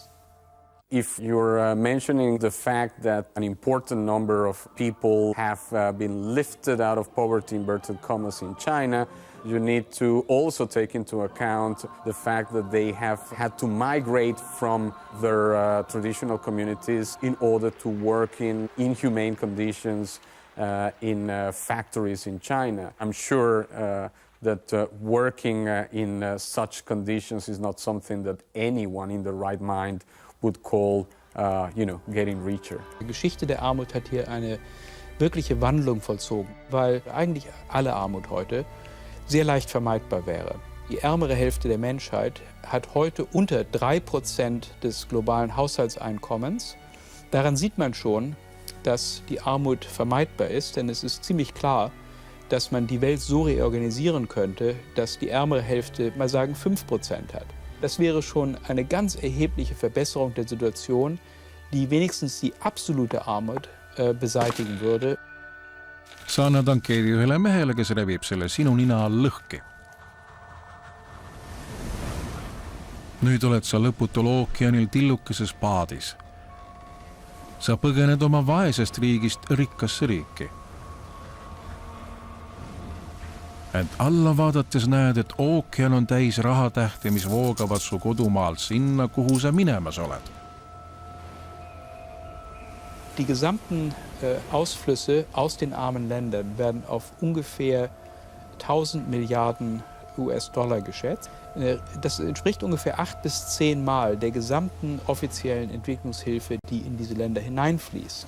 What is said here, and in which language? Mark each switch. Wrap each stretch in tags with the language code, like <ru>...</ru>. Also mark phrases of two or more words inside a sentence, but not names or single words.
<en>If you're mentioning the fact that an important number of people have been lifted out of poverty, inverted commas, in China, you need to also take into account the fact that they have had to migrate from their traditional communities in order to work in inhumane conditions in factories in China. I'm sure that working in such conditions is not something that anyone in their right mind would call, getting richer.</en> <de>Die Geschichte der Armut hat hier eine wirkliche Wandlung vollzogen, weil eigentlich alle Armut heute sehr leicht vermeidbar wäre. Die ärmere Hälfte der Menschheit hat heute unter 3% des globalen Haushaltseinkommens. Daran sieht man schon, dass die Armut vermeidbar ist, denn es ist ziemlich klar, dass man die Welt so reorganisieren könnte, dass die ärmere Hälfte, mal sagen, 5% hat. Das wäre schon eine ganz erhebliche Verbesserung der Situation, die wenigstens die absolute Armut beseitigen würde.</de> <et>sa annad ankeedi ühele mehele, kes rebib selle sinu nina all lõhki. Nüüd oled sa lõputul ookeanil tillukeses paadis. Sa põgened oma vaesest riigist rikkasse riiki. Ent alla vaadates näed, et ookean on täis rahatähti, mis voogavad su kodumaalt sinna, kuhu sa minemas oled.</et> <de>Die gesamten Ausflüsse aus den armen Ländern werden auf ungefähr 1000 Milliarden US-Dollar geschätzt. Das entspricht ungefähr 8 bis 10 Mal der gesamten offiziellen Entwicklungshilfe, die in diese Länder hineinfließt.</de>